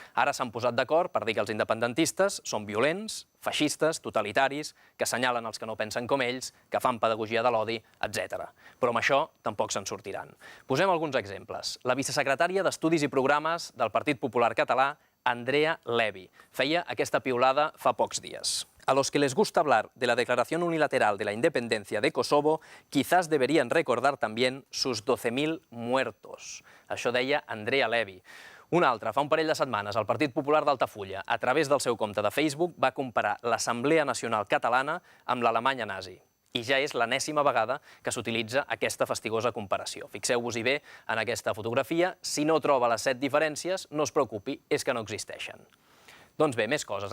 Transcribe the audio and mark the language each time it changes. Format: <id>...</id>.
<ca>Ara s'han posat d'acord per dir que els independentistes són violents, feixistes, totalitaris, que assenyalen els que no pensen com ells, que fan pedagogia de l'odi, etc. Però amb això tampoc se'n sortiran. Posem alguns exemples. La vicesecretària d'Estudis i Programes del Partit Popular Català, Andrea Levy, feia aquesta piulada fa pocs dies.</ca> <es>A los que les gusta hablar de la declaración unilateral de la independencia de Kosovo, quizás deberían recordar también sus 12.000 muertos.</es> <ca>Això deia Andrea Levy. Un altre, fa un parell de setmanes, el Partit Popular d'Altafulla, a través del seu compte de Facebook, va comparar l'Assemblea Nacional Catalana amb l'Alemanya nazi. I ja és l'enèsima vegada que s'utilitza aquesta fastigosa comparació. Fixeu-vos-hi bé en aquesta fotografia. Si no troba les 7 diferències, no es preocupi, és que no existeixen. Doncs bé, més coses.</ca>